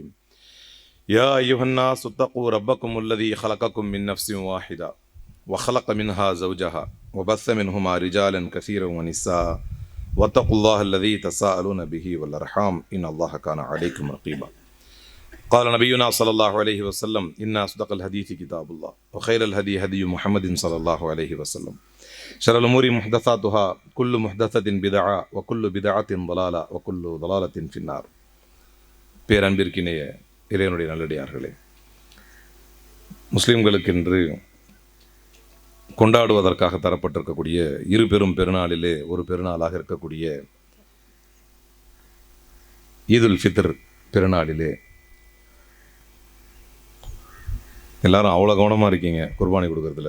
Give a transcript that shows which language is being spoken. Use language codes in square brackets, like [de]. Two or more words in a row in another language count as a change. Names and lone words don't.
[ar] يا أيها الناس اتقوا ربكم الذي خلقكم من نفس واحدة وخلق منها زوجها وبث منهما رجالا كثيرا ونساء واتقوا الله الذي تساءلون به والأرحام إن الله كان عليكم رقيبا. قال نبينا صلى الله عليه وسلم: إن أصدق الحديث كتاب الله وخير الهدي هدي محمد صلى الله عليه وسلم شر الأمور محدثاتها كل محدثة بدعة وكل بدعة ضلالة وكل ضلالة في النار. [ta] பேரன்பிற்கினிய இறைவனுடைய நல்லடியார்களே, முஸ்லிம்களுக்கென்று கொண்டாடுவதற்காக தரப்பட்டிருக்கக்கூடிய இரு பெரும் பெருநாளிலே ஒரு பெருநாளாக இருக்கக்கூடிய ஈதுல் ஃபித்ர் பெருநாளிலே எல்லாரும் அவ்வளோ கவனமாக இருக்கீங்க குர்பானி கொடுக்கறதுல.